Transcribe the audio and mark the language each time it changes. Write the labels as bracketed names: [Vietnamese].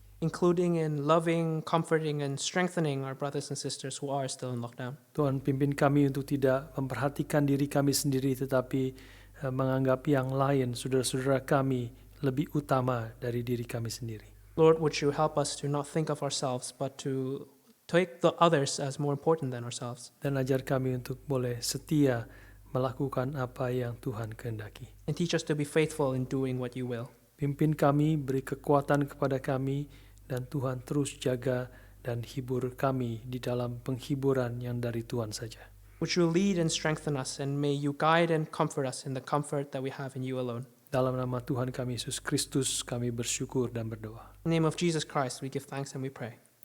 [English] including in loving, comforting, and strengthening our brothers and sisters who are still in lockdown. [Indonesian] Tuhan, pimpin kami untuk tidak memperhatikan diri kami sendiri, tetapi menganggap yang lain, saudara-saudara kami, lebih utama dari diri kami sendiri. [English] Lord, would you help us to not think of ourselves, but to take the others as more important than ourselves. [Indonesian] Dan ajar kami untuk boleh setia melakukan apa yang Tuhan kehendaki. [English] And teach us to be faithful in doing what you will. [Indonesian] Pimpin kami, beri kekuatan kepada kami, dan Tuhan terus jaga dan hibur kami di dalam penghiburan yang dari Tuhan saja. [English] Would you lead and strengthen us, and may you guide and comfort us in the comfort that we have in you alone. [Indonesian] Dalam nama Tuhan kami Yesus Kristus kami bersyukur dan berdoa. [English] In the name of Jesus Christ, we give thanks and we pray.